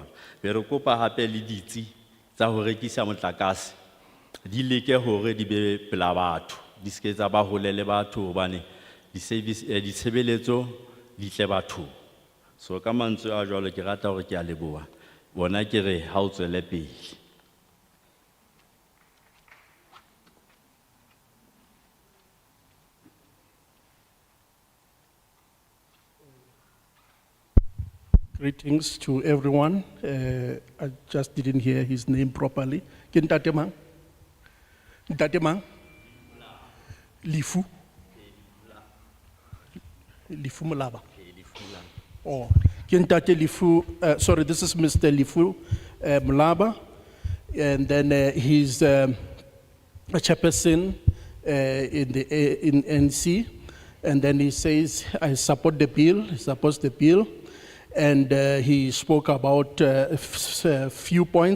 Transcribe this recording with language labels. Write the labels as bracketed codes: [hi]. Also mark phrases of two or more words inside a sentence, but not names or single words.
[st] Be re kopa hape le ditsi tsa ho rekisa motlakase di leke hore di be pela batho, di se ke tsa ba hole le batho hobane ditshebeletso di tle batho. So ka mantswe a jwalo ke rata hore ke a leboha, bona ke re ha o tswele pele. [en] Greetings to everyone. I just didn't hear his name properly. [st] Ke Ntate mang? Ntate mang? Lifu? [en] Lifu Molaba. Oh, [st] ke Ntate Lifu, [en] sorry, this is Mr. Lifu Molaba. And then he's a chairperson in NC. And then he says, I support the bill, he supports the bill. And he spoke about a few points.